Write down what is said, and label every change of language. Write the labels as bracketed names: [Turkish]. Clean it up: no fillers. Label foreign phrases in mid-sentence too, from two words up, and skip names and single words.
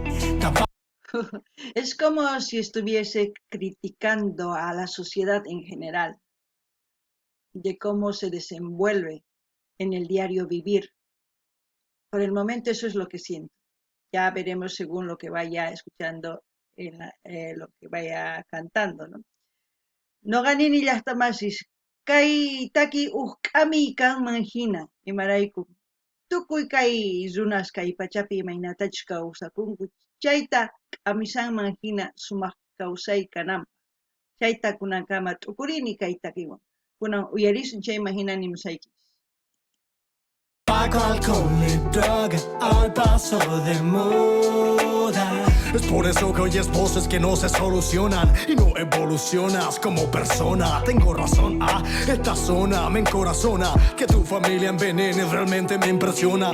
[Spanish] Es como si estuviese criticando a la sociedad en general, de cómo se desenvuelve en el diario vivir. Por el momento eso es lo que siento. Ya veremos según lo que vaya escuchando, lo que vaya cantando, ¿no? [Quechua] No ganini llaqtamasis, kay taki k'ami kanman hina, imarayku. Tukuy kay runas kay pachapi imaynatachus kawsakunku, chayta k'amisanman hina sumaq kawsay kananpaq. Chayta kunankama t'ukurini kay takiwan. Kunan uyarisun chayman hina nimusaychis. [Spanish] Pago alcohol y droga al paso de moda. Es por eso que oyes voces que no se solucionan y no evolucionas como persona. Tengo razón, esta zona me encorazona. Que tu familia envenene realmente me impresiona.